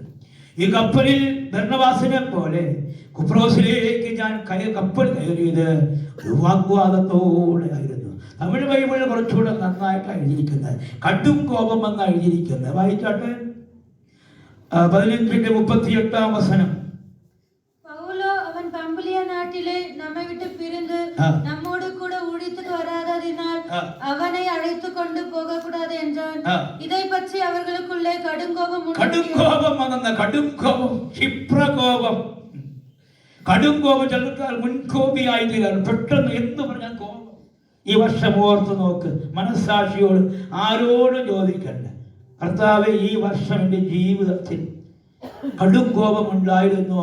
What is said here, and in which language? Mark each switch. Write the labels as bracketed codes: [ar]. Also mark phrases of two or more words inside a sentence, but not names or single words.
[ml] ഈ കപ്പലിൽ ബർന്നബാസിനെ പോലെ കുപ്രോസിലേക്ക് ഞാൻ കപ്പൽ കയറിയത് ഒരു വാഗ്വാദത്തോടെ ആയിരുന്നു. തമിഴ് ബൈബിളിൽ കുറച്ചുകൂടെ നന്നായിട്ട് എഴുതിയിരിക്കുന്നത് കടും കോപം എന്നാണ് എഴുതിയിരിക്കുന്നത്. വായിച്ചാട്ടെ, 15:38 വസനം. [ta] பவுலோ அவன் பம்புலியா நாட்டிலே நம்மை விட்டு பிரிந்து நம்மோடு கூட ஊழியத்துக்கு வராததினால் அவனை அழைத்து கொண்டு போக கூடாது என்றான். இதை பற்றி அவர்களுக்குள்ளே கடுங்கோபம் [ml] വന്ന കടുംകോപം, ക്ഷിപ്രകോപം. കടുംകോപം ചെലുത്താൽ മുൻകോപിയായി തീരാൻ പെട്ടെന്ന് എന്ത് പറഞ്ഞാൽ കോപം. ഈ വർഷം ഓർത്ത് നോക്ക്, മനസ്സാക്ഷിയോട് ആരോടും ചോദിക്കണ്ട. കർത്താവെ, ഈ വർഷം എൻ്റെ ജീവിതത്തിൽ കടും കോപമുണ്ടായിരുന്നോ?